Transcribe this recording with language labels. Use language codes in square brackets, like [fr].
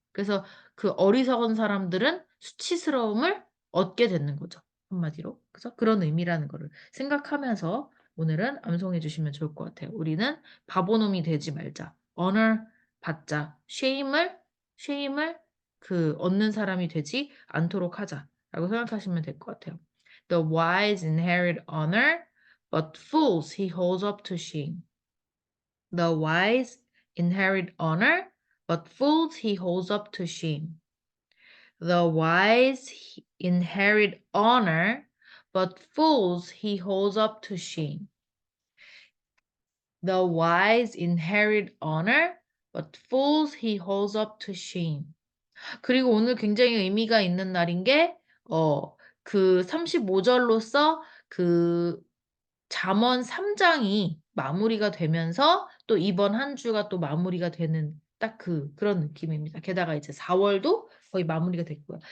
[ko] 그래서 그 어리석은 사람들은 수치스러움을 얻게 되는 거죠. 한마디로. 그죠? 그런 의미라는 거를 생각하면서 오늘은 암송해 주시면 좋을 것 같아요. 우리는 바보놈이 되지 말자. honor 받자. shame을 그 얻는 사람이 되지 않도록 하자라고 생각하시면 될 것 같아요. [en] The wise inherit honor, but fools he holds up to shame. The wise inherit honor, but fools he holds up to shame. The wise inherit honor, but fools he holds up to shame. The wise inherit honor, but fools he holds up to shame. [ko] 그리고 오늘 굉장히 의미가 있는 날인 게, 그 35절로서 그 잠언 3장이 마무리가 되면서 또 이번 한 주가 또 마무리가 되는 딱 그런 느낌입니다. 게다가 이제 4월도 거의 마무리가 됐고요.